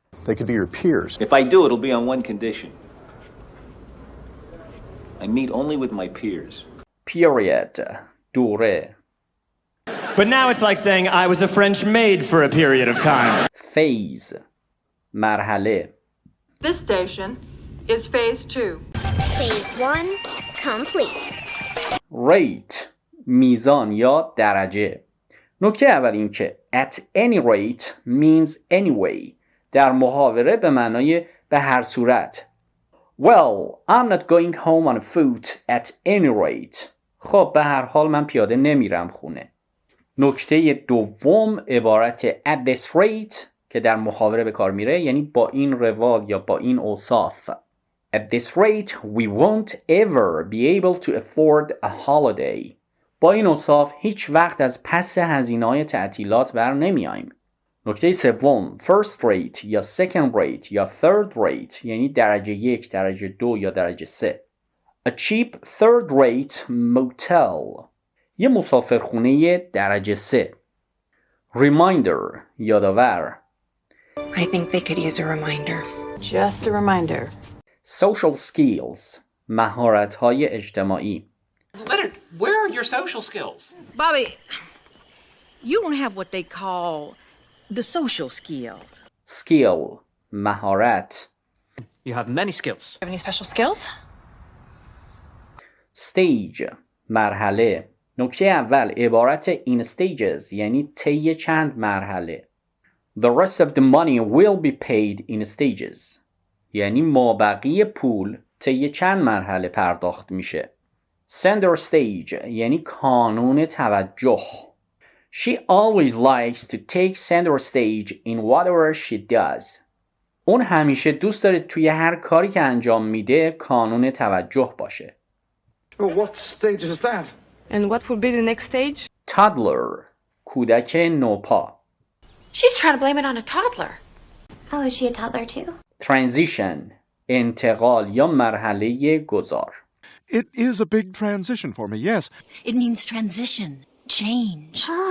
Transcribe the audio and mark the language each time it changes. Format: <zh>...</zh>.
<en>They could be your peers. If I do, it'll be on one condition. I meet only with my peers. Period دوره. But now it's like saying I was a French maid for a period of time. Phase مرحله. This station is phase 2. Phase 1 complete.</en> <fa>Rate میزان یا درجه. نکته اول این که</fa> <en>at any rate means anyway</en> <fa>در محاوره به معنای به هر صورت.</fa> <en>Well, I'm not going home on foot at any rate.</en> <fa>خب به هر حال من پیاده نمیرم خونه. نکته دوم عبارت</fa> <en>at this rate</en> <fa>که در محاوره به کار میره یعنی با این روال یا با این اوصاف.</fa> <en>At this rate we won't ever be able to afford a holiday.</en> <fa>با این اوصاف هیچ وقت از پس هزینه‌های تعطیلات بر نمیاییم. نکته سوم first rate یا second rate یا third rate یعنی درجه 1 درجه 2 یا درجه 3.</fa> <en>A cheap third rate motel</en> <fa>یه مسافرخونه درجه 3.</fa> <en>Reminder یادآور. I think they could use a reminder. Just a reminder. Social skills مهارت‌های اجتماعی. Leonard, where are your social skills? Bobby, you don't have what they call the social skills. Skill مهارت. You have many skills. Have any special skills? Stage مرحله.</en> <fa>نکته اول عبارت</fa> <en>in stages</en> <fa>یعنی طی چند مرحله.</fa> <en>The rest of the money will be paid in stages</en> <fa>یعنی مابقی پول طی چند مرحله پرداخت میشه.</fa> <en>Center stage</en> <fa>یعنی کانون توجه.</fa> <en>She always likes to take center stage in whatever she does.</en> <fa>اون همیشه دوست داره توی هر کاری که انجام میده کانون توجه باشه.</fa> <en>Well, what stage is that? And what would be the next stage? Toddler کودک نوپا. She's trying to blame it on a toddler. Oh, is she a toddler too? Transition انتقال یا مرحله گذار. It is a big transition for me, yes. It means transition, change.</en>